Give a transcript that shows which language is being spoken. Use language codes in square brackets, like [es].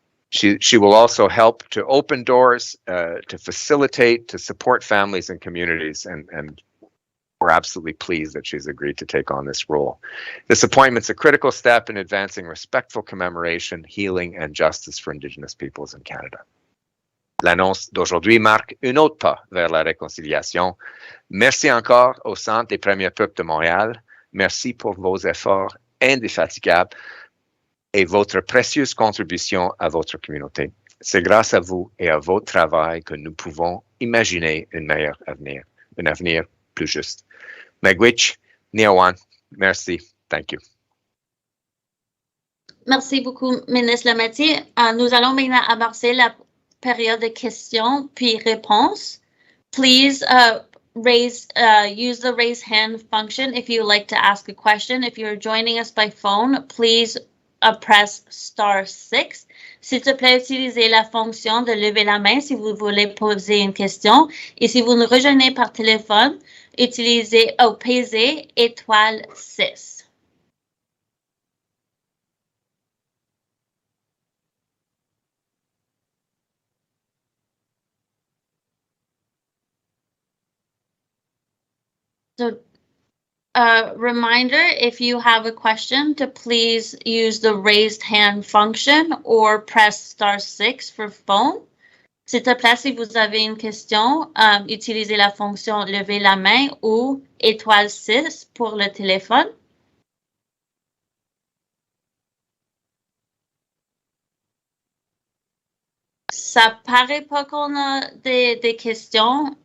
[en] She will also help to open doors, to facilitate, to support families and communities, and we're absolutely pleased that she's agreed to take on this role. This appointment's a critical step in advancing respectful commemoration, healing, and justice for Indigenous peoples in Canada. [fr] L'annonce d'aujourd'hui marque un autre pas vers la réconciliation. Merci encore au Centre des Premiers Peuples de Montréal. Merci pour vos efforts indéfatigables et votre précieuse contribution à votre communauté. C'est grâce à vous et à votre travail que nous pouvons imaginer un meilleur avenir, un avenir plus juste. [en] Miigwech, Niawan, [fr] merci, [en] thank you. [fr] Merci beaucoup, Ministre Lametti. Nous allons maintenant amorcer la période de questions puis réponses. [en] Please use the raise hand function if you would like to ask a question. If you're joining us by phone, please press *6. [fr] S'il te plaît, utilisez la fonction de lever la main si vous voulez poser une question. Et si vous nous rejoignez par téléphone, pesez *6. [en] So, reminder, if you have a question, to please use the raised hand function or press *6 for phone. [fr] S'il te plaît, si vous avez une question, utilisez la fonction lever la main ou *6 pour le téléphone. Ça paraît pas qu'on a des questions.